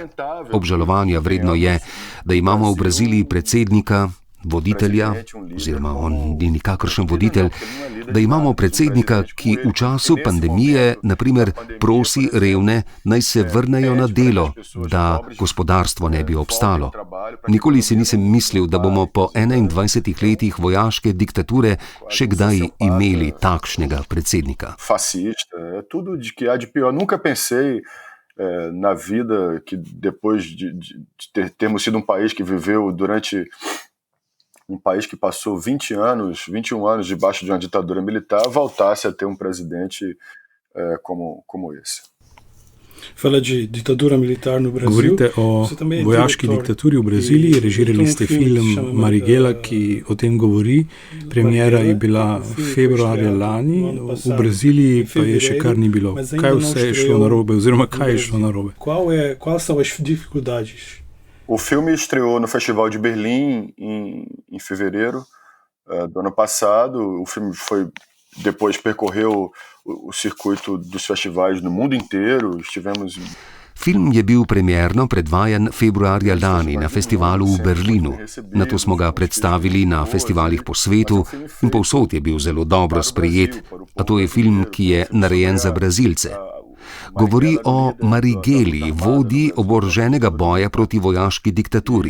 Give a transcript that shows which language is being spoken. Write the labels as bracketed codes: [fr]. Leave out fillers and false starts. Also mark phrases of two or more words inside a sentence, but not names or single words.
[sl] Obžalovanja vredno je, da imamo v Braziliji predsednika, voditelja, oziroma on ni nikakršen voditelj, da imamo predsednika, ki v času pandemije, naprimer, prosi revne, naj se vrnejo na delo, da gospodarstvo ne bi obstalo. Nikoli si nisem mislil, da bomo po 21 letih vojaške diktature še kdaj imeli takšnega predsednika. [pt] Fascista, tudo de que há de pior. Nunca pensei na vida que depois de termos sido país que viveu durante país que passou 21 anos debaixo de uma ditadura militar, voltasse a ter presidente como esse. Fala de ditadura militar no Brasil. [sl] Govorite o vojaški diktaturi v Braziliji, režirali ste film Marighella, ki o tem govori. Premiera je bila februarja lani, v Braziliji pa je še kar ni bilo. Kaj vse je šlo narobe, oziroma kaj je šlo narobe? [pt] Quais são as dificuldades? O filme estreou no Festival de Berlim em fevereiro do ano passado. O filme depois percorreu o circuito dos festivais no mundo inteiro. [sl] Film je bil premierno predvajan februarja lani na festivalu v Berlinu. Nato smo ga predstavili na festivalih po svetu in povsod je bil zelo dobro sprejet. A to je film, ki je narejen za Brazilce. Govori o Marighelli, vodji oboroženega boja proti vojaški diktaturi.